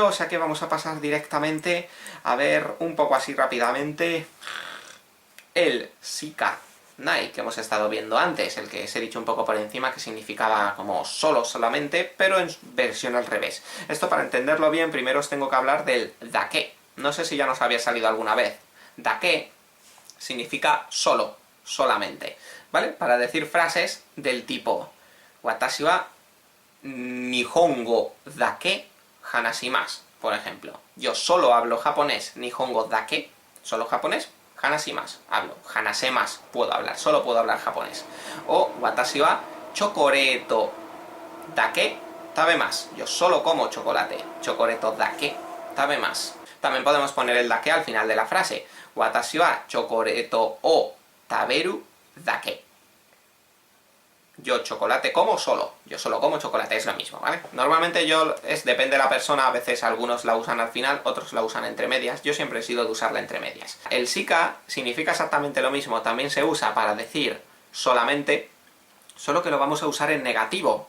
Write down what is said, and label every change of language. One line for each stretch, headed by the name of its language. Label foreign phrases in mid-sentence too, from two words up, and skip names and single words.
Spanish: O sea que vamos a pasar directamente a ver un poco así rápidamente el
Japanese: shika nai
Spanish: que hemos estado viendo antes, el que os he dicho un poco por encima que significaba como solo, solamente, pero en versión al revés. Esto, para entenderlo bien, primero os tengo que hablar del dake. No sé si ya nos había salido alguna vez. Dake significa solo, solamente, ¿vale? Para decir frases del tipo
Japanese: Watashi wa Nihongo dake hanashimasu,
Spanish: por ejemplo. Yo solo hablo japonés,
Japanese: Nihongo dake,
Spanish: solo japonés, hanashimasu, hablo, hanasemasu, puedo hablar, solo puedo hablar japonés.
Japanese: O Watashi wa chocoreto dake tabemasu,
Spanish: yo solo como chocolate,
Japanese: chocoreto dake tabemasu.
Spanish: También podemos poner el dake al final de la frase.
Japanese: Watashi wa chocoreto o taberu dake.
Spanish: Yo chocolate como solo. Yo solo como chocolate, es lo mismo, ¿vale? Normalmente depende de la persona, a veces algunos la usan al final, otros la usan entre medias. Yo siempre he sido de usarla entre medias. El sika significa exactamente lo mismo, también se usa para decir solamente, solo que lo vamos a usar en negativo.